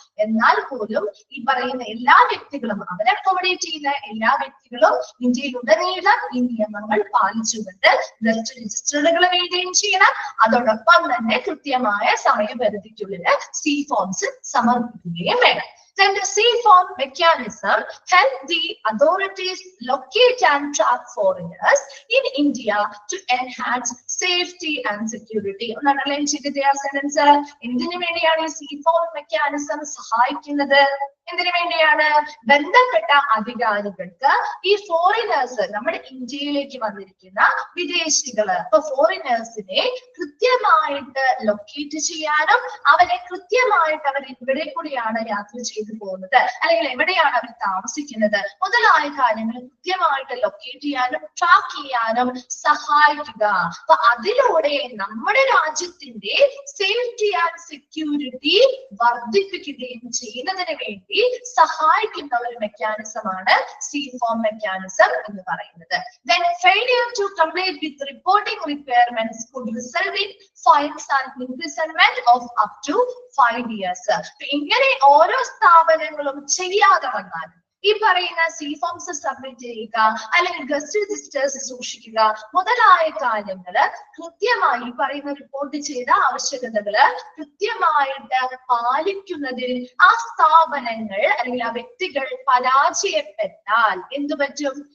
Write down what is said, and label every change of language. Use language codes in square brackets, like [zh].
[ml] എന്നാൽ പോലും ഈ പറയുന്ന എല്ലാ വ്യക്തികളും, അവരെ അക്കോമഡേറ്റ് ചെയ്യുന്ന എല്ലാ വ്യക്തികളും ഇന്ത്യയിലുടനീളം ഈ നിയമങ്ങൾ പാലിച്ചുകൊണ്ട് ഗസ്റ്റ് രജിസ്റ്ററുകൾ മെയിൻറ്റെയിൻ ചെയ്യണം. അതോടൊപ്പം തന്നെ കൃത്യമായ സമയപരിധിക്കുള്ളിൽ സി ഫോംസ് സമർപ്പിക്കുകയും വേണം. [en] Then the C-form mechanism help the authorities locate and track foreigners in India to enhance safety and security. [ml] ഒന്നണ്ടർലൈൻ ചെയ്തിട്ട് ആ സെന്റൻസ് എന്തിനു വേണ്ടിയാണ് ഈ C-form mechanism സഹായിക്കുന്നത്? എന്തിനു വേണ്ടിയാണ്? ബന്ധപ്പെട്ട അധികാരികൾക്ക് ഈ ഫോറിനേഴ്സ്, നമ്മുടെ ഇന്ത്യയിലേക്ക് വന്നിരിക്കുന്ന വിദേശികള്, അപ്പൊ ഫോറിനേഴ്സിനെ കൃത്യമായിട്ട് ലൊക്കേറ്റ് ചെയ്യാനും അവരെ കൃത്യമായിട്ട് അവർ ഇവിടെ കൂടിയാണ് യാത്ര ചെയ്തു പോകുന്നത് അല്ലെങ്കിൽ എവിടെയാണ് അവർ താമസിക്കുന്നത് മുതലായ കാര്യങ്ങൾ കൃത്യമായിട്ട് ലൊക്കേറ്റ് ചെയ്യാനും ട്രാക്ക് ചെയ്യാനും സഹായിക്കുക. അപ്പൊ അതിലൂടെ നമ്മുടെ രാജ്യത്തിന്റെ സേഫ്റ്റി ആൻഡ് സെക്യൂരിറ്റി വർദ്ധിപ്പിക്കുകയും ചെയ്യുന്നതിന് വേണ്ടി സഹായിക്കുന്ന ഒരു മെക്കാനിസമാണ് C-form mechanism എന്ന് പറയുന്നത്. [en] Then failure to comply with reporting requirements could result in fines and imprisonment of up to 5 years. [ml] ഇങ്ങനെ ഓരോ സ്ഥാപനങ്ങളും ചെയ്യാതെ വന്നാൽ ഈ പറയുന്ന സി ഫോംസ് സബ്മിറ്റ് ചെയ്യുക അല്ലെങ്കിൽ ഗസ്റ്റ് രജിസ്റ്റേഴ്സ് സൂക്ഷിക്കുക മുതലായ കാര്യങ്ങള് കൃത്യമായി പറയുന്ന റിപ്പോർട്ട് ചെയ്ത ആവശ്യകതകള് കൃത്യമായിട്ട് പാലിക്കുന്നതിൽ ആ സ്ഥാപനങ്ങൾ അല്ലെങ്കിൽ ആ വ്യക്തികൾ പരാജയപ്പെട്ടാൽ എന്തു പറ്റും?